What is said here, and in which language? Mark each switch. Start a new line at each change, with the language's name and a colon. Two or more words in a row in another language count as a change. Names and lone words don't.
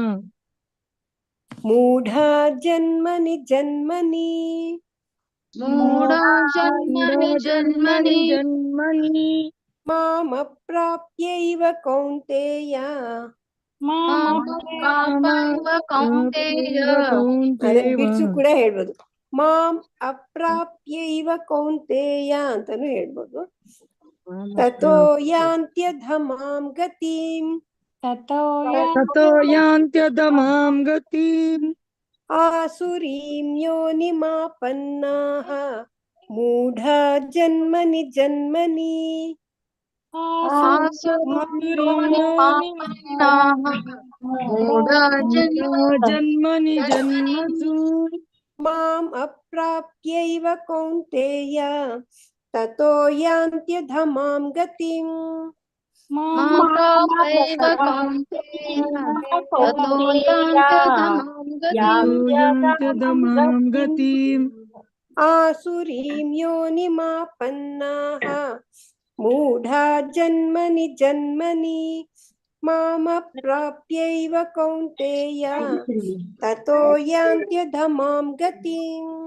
Sanskrit: ಮೂಢಾ ಜನ್ಮನಿ ಜನ್ಮನಿ ಮಾಮಪ್ರಾಪ್ಯೈವ ಕೌಂತೇಯ
Kannada: ಬಿಡ್ಸು ಕೂಡ ಹೇಳ್ಬೋದು.
Sanskrit: ಮಾಂ ಅಪ್ರಾಪ್ಯೈವ ಕೌಂತೇಯ
Kannada: ಅಂತಾನು ಹೇಳ್ಬೋದು.
Sanskrit: ತತೋ ಯಾಂತ್ಯಧಮಾಂ ಗತಿಂ. ಆಸುರೀಂ ಯೋನಿಮಾಪನ್ನಾಃ ಮೂಢಾ ಜನ್ಮನಿ ಜನ್ಮನಿ ಜನ್ಮನಿ ಜನ್ಮಸು ಮಾಂ ಅಪ್ರಾಪ್ಯೈವ ಕೌಂತೇಯ ತತೋ ಯಾಂತ್ಯಧಮಾಂ ಗತಿಂ. ಆಸುರೀಂ ಯೋನಿಮಾಪನ್ನಾಃ ಮೂಢಾ ಜನ್ಮನಿ ಜನ್ಮನಿ ಮಾಮಪ್ರಾಪ್ಯೈವ ಕೌಂತೇಯ ತತೋ ಯಾಂತ್ಯಧಮಾಂ ಗತಿಂ.